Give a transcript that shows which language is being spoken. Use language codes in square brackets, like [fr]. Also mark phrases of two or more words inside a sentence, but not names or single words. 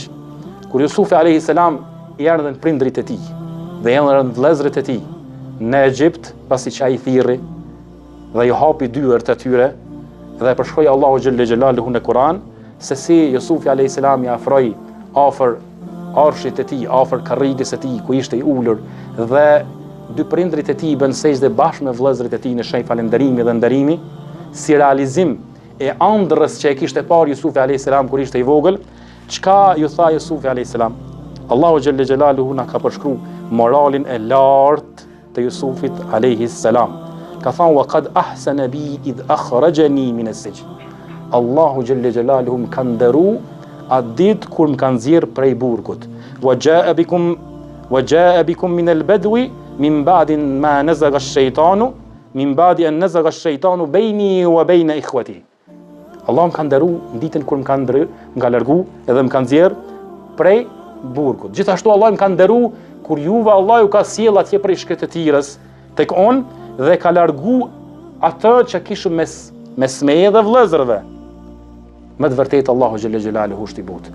[sq] Kur Jusufi [ar] عليه السلام [sq] i erdhën prindrit e tij dhe erdhën vëllezërit e tij në Egjipt, pasi që ai thirrri dhe ju hapi dyert e tyre dhe përshkroi Allahu [ar] جل جلاله [sq] në Kur'an se si Jusufi [ar] عليه السلام [sq] i afroi afër arshit e tij, afër karrigës së tij ku ishte i ulur dhe dy prindrit e tij bën sejdë bashkë me vëllezërit e tij në shenjë falënderimi dhe nderimi, si realizim e ëndrrës që e kishte parë Jusufi [ar] عليه السلام [sq] kur ishte i vogël. Çka ju tha Jusufi [ar] عليه السلام? [sq] Allahu [ar] جل جلاله [sq] na ka përshkruar moralin e lartë të Jusufit [ar] عليه السلام. [sq] Ka thënë [ar] وقد أحسن بي إذ أخرجني من السجن. [sq] Allahu [ar] جل جلاله [sq] më ka nderu atë ditë kur më ka nxjerr prej burgut. [ar] وجاء بكم من البدو من بعد ما نزغ الشيطان من بعد أن نزغ الشيطان بيني وبين إخوتي. [sq] Allah më ka nderu në ditën kur më ka largu edhe më ka nxjerr prej burgut. Gjithashtu Allah më ka nderu kur juve Allah ju ka sjell atje prej shkretëtirës tek on dhe ka largu atë që kishëm mes meje dhe vëllezërve. Me të vërtetë Allahu [ar] جل جلاله [sq] është i butë.